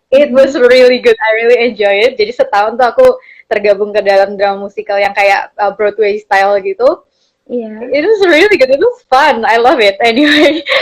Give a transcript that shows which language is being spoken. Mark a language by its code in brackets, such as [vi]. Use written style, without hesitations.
[en] It was really good, I really enjoy it. [id] Jadi setahun tuh aku tergabung ke dalam drama musical yang kayak Broadway style gitu. [en] It was really good, it was fun, I love it anyway.